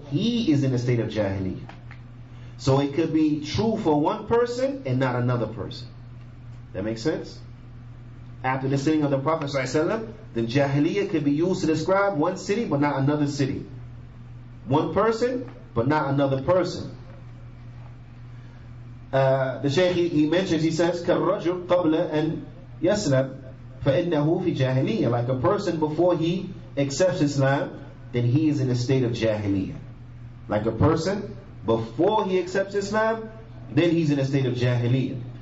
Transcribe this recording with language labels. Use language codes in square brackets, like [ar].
[en] He is in a state of Jahiliyyah. So it could be true for one person and not another person. That makes sense? After the sitting of the Prophet ﷺ, the Jahiliyyah could be used to describe one city but not another city. One person but not another person. The Shaykh, he mentions, he says, [ar] كَالرَّجُلْ قَبْلَ أَنْ يَسْلَمْ فَإِنَّهُ فِي جَاهِلِيَّةٍ. [en] Like a person before he accepts Islam, then he is in a state of Jahiliyyah. Like a person before he accepts Islam, then he's in a state of Jahiliyyah.